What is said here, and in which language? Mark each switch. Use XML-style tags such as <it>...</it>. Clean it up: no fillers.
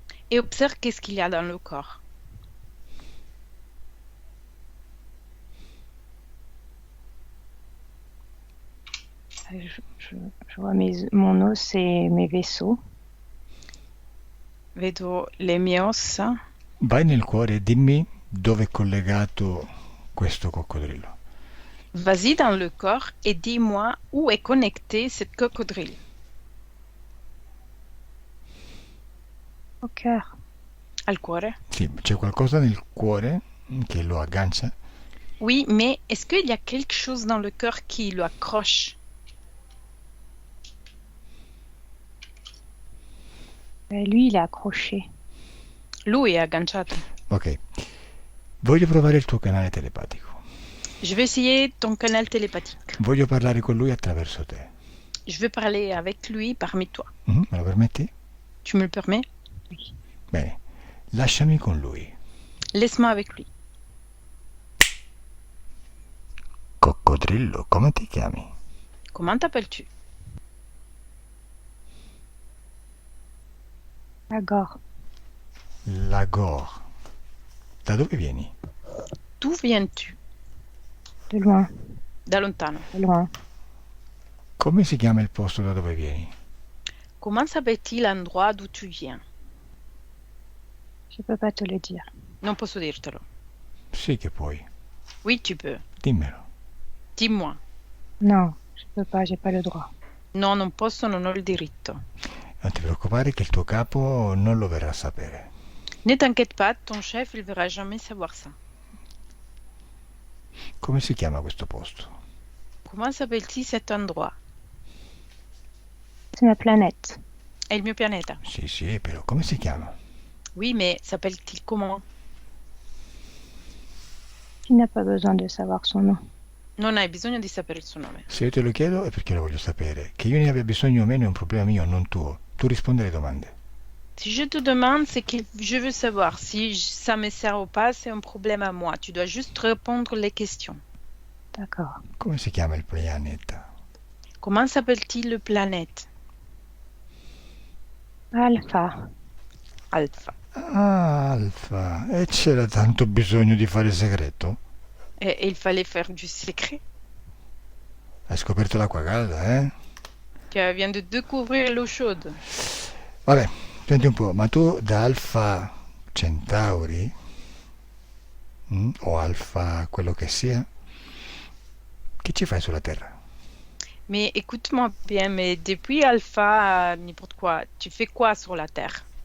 <fr>Et observe qu'est-ce qu'il y a dans le corps. Je vois mon os et mes vaisseaux.</fr> <it>Vedo le mie ossa. Vai nel cuore e dimmi dove è collegato questo coccodrillo.</it> <fr>Vas-y dans le corps et dis-moi où est connecté cette cocodrille. Au cœur.</fr> <it>Al cuore? Sì, c'è qualcosa nel cuore che lo aggancia?</it> <fr>Oui, mais est-ce qu'il y a quelque chose dans le cœur qui le accroche? Lui, il est accroché.</fr> <it>Lui è agganciato. Ok. Voglio provare il tuo canale telepatico.</it> <fr>Je vais essayer ton canal télépathique.</fr> <it>Voglio parlare con lui attraverso te.</it> <fr>Je veux parler avec lui parmi toi.</fr> <it>Me lo permetti?</it> <fr>Tu me le permets?</fr> <it>Bene. Lasciami con lui.</it> <fr>Laisse-moi avec lui.</fr> <it>Coccodrillo, come ti chiami?</it> <fr>Comment t'appelles-tu? Agor.</fr> <it>Lagor. Da dove vieni?</it> <fr>D'où viens-tu? De loin.</fr> <it>Da lontano.</it> <fr>De loin.</fr> <it>Come si chiama il posto da dove vieni?</it> <fr>Comment s'appelle-t-il l'endroit d'où tu viens? Je peux pas te le dire.</fr> <it>Non posso dirtelo. Sì che puoi.</it> <fr>Oui, tu peux.</fr> <it>Dimmelo.</it> <fr>Dis-moi. Non, je peux pas, j'ai pas le droit.</fr> <it>No, non posso, non ho il diritto. Non ti preoccupare che il tuo capo non lo verrà a sapere.</it> <fr>Ne t'inquiète pas, ton chef, il verra jamais savoir ça.</fr> <it>Come si chiama questo posto?</it> <fr>Comment s'appelle-t-il cet endroit? C'est ma planète.</fr> <it>È il mio pianeta. Sì, però come si chiama?</it> <fr>Oui, mais s'appelle-t-il comment? Tu n'as pas besoin de savoir son nom.</fr> <it>Non hai bisogno di sapere il suo nome. Se io te lo chiedo è perché lo voglio sapere. Che io ne abbia bisogno o meno è un problema mio, non tuo. Tu rispondi alle domande.</it> <fr>Si je te demande, c'est que je veux savoir. Si ça me sert ou pas, c'est un problème à moi. Tu dois juste répondre les questions. D'accord.</fr> <it>Come si chiama il pianeta?</it> <fr>Comment s'appelle-t-il le planète? Alpha. Alpha.</fr> <it>Ah, Alfa. E c'era tanto bisogno di fare segreto?</it> <fr>Et il fallait faire du secret.</fr> <it>Hai scoperto l'acqua calda, eh?</it> <fr>Tu viens de découvrir l'eau chaude.</fr> <it>Vabbè, senti un po', ma tu da Alfa Centauri, o Alfa quello che sia, che ci fai sulla Terra?</it> <fr>Mais écoute-moi bien, mais depuis Alpha, n'importe quoi, tu fais quoi sur la Terre?</fr>